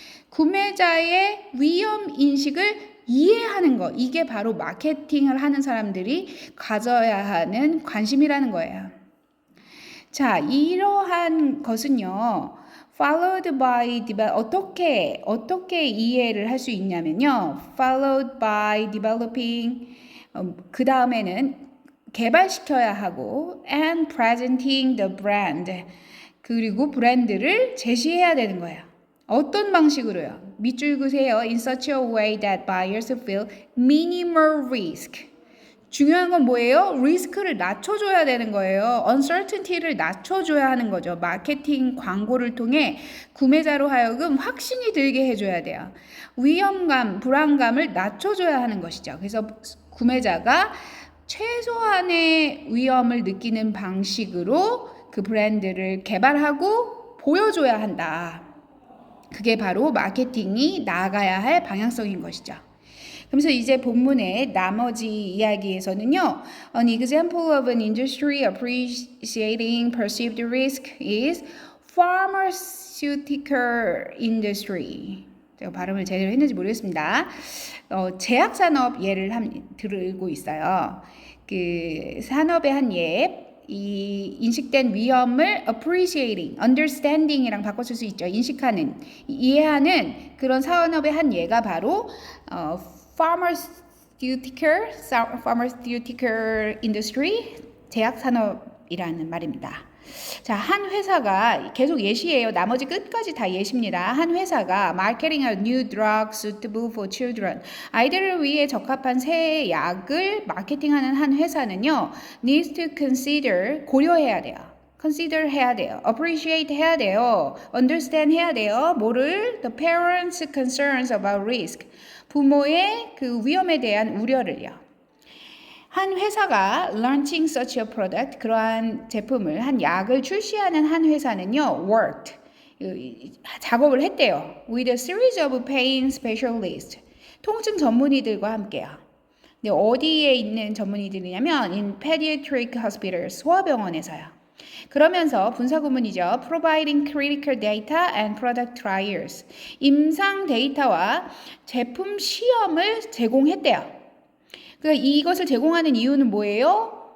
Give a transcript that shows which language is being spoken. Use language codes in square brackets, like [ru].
[ko] 구매자의 위험 인식을 이해하는 것. 이게 바로 마케팅을 하는 사람들이 가져야 하는 관심이라는 거예요. 자, 이러한 것은요. [en] followed by [ko] 어떻게 이해를 할 수 있냐면요. [en] followed by developing [ko] 그 다음에는 개발시켜야 하고 [en] and presenting the brand [ko] 그리고 브랜드를 제시해야 되는 거예요. 어떤 방식으로요? 밑줄 그세요. [en] In such a way that buyers feel minimal risk. [ko] 중요한 건 뭐예요? 리스크를 낮춰줘야 되는 거예요. uncertainty를 낮춰줘야 하는 거죠. 마케팅 광고를 통해 구매자로 하여금 확신이 들게 해줘야 돼요. 위험감, 불안감을 낮춰줘야 하는 것이죠. 그래서 구매자가 최소한의 위험을 느끼는 방식으로 그 브랜드를 개발하고 보여줘야 한다. 그게 바로 마케팅이 나아가야 할 방향성인 것이죠. 그래서 이제 본문의 나머지 이야기에서는요. [en] An example of an industry appreciating perceived risk is pharmaceutical industry. [ko] 제가 발음을 제대로 했는지 모르겠습니다. 제약산업 예를 들고 있어요. 그 산업의 한 예. 이 인식된 위험을 appreciating, understanding이랑 바꿔쓸 수 있죠. 인식하는, 이해하는 그런 산업의 한 예가 바로 pharmaceutical industry, 제약산업이라는 말입니다. 자, 한 회사가 계속 예시예요. 나머지 끝까지 다 예시입니다. 한 회사가 [en] marketing a new drug suitable for children. [ko] 아이들을 위해 적합한 새 약을 마케팅하는 한 회사는요. [en] needs to consider, [ko] 고려해야 돼요. consider 해야 돼요. appreciate 해야 돼요. understand 해야 돼요. 뭐를? [en] the parents' concerns about risk. [ko] 부모의 그 위험에 대한 우려를요. 한 회사가 [en] launching such a product, [ko] 그러한 제품을, 한 약을 출시하는 한 회사는요, [en] worked, [ko] 작업을 했대요. [en] with a series of pain specialists, [ko] 통증 전문의들과 함께요. 근데 어디에 있는 전문의들이냐면 [en] in pediatric hospitals, [ko] 소아병원에서요. 그러면서 분사구문이죠. [en] providing critical data and product trials, [ko] 임상 데이터와 제품 시험을 제공했대요. 그러니까 이것을 제공하는 이유는 뭐예요?